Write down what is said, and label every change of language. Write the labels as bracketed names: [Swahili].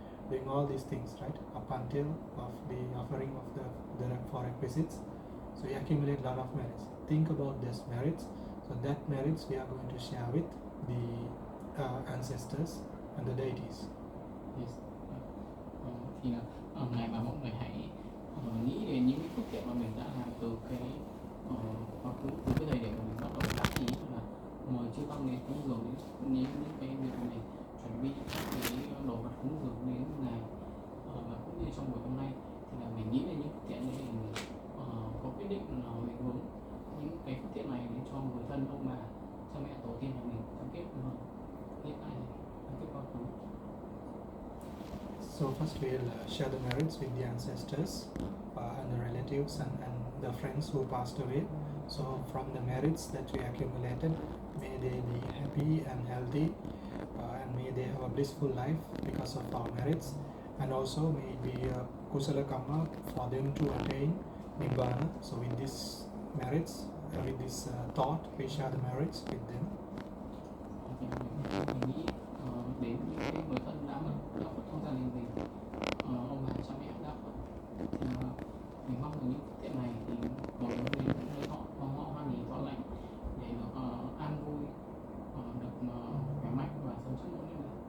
[English] doing all these things, right, up until of the offering of the four requisites. So you accumulate a lot of merits. Think about these merits. So that merits we are going to share with the ancestors and the deities. Yes. [Vietnamese] Thì là ngày mà mọi người hãy nghĩ đến những cái phước thiện mà mình đã làm từ cái quá khứ, từ cái thời điểm mà mình bắt đầu đắc ý là mời chư tăng đến cúng dường, đến những cái việc này, chuẩn bị các cái đồ vật cúng dường đến ngày và cũng như trong buổi hôm nay thì là mình nghĩ đến những phước thiện đấy thì mình có quyết định là mình hướng những cái phước thiện này đến cho người thân, ông bà, cha mẹ, tổ tiên của mình trong kiếp hiện tại này, trong kiếp quá khứ. [English] So first we'll share the merits with the ancestors and the relatives and the friends who passed away. So from the merits that we accumulated, may they be happy and healthy, and may they have a blissful life because of our merits, and also may it be a kusala karma for them to attain nibbana. So with these merits, with this thought, we share the merits with them. [Vietnamese] Thì mình nghĩ đến những cái người thân đã mất trong gia đình mình, ông bà cha mẹ đã mất, thì mình mong là những phước thiện này thì có đến với họ, mong họ hoan hỉ thọ lành để được an vui, được khỏe mạnh và sống trong mỗi niềm.